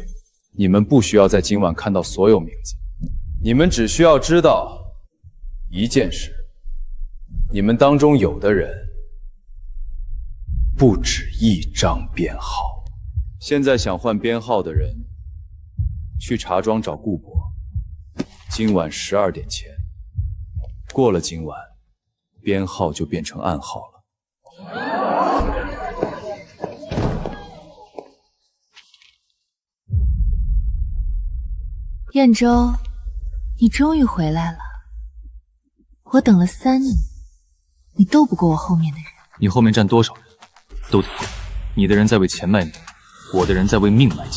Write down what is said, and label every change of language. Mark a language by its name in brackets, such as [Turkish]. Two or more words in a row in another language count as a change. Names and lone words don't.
[Chinese] 你們不需要在今晚看到所有名字，你們只需要知道一件事：你們當中有的人不止一張編號。現在想換編號的人，去茶莊找顧博。今晚12點前，過了今晚，編號就變成暗號了。燕州，你终于回来了。我等了3年，你斗不过我后面的人。你后面站多少人，都得过。你的人在为钱卖命，我的人在为命卖钱。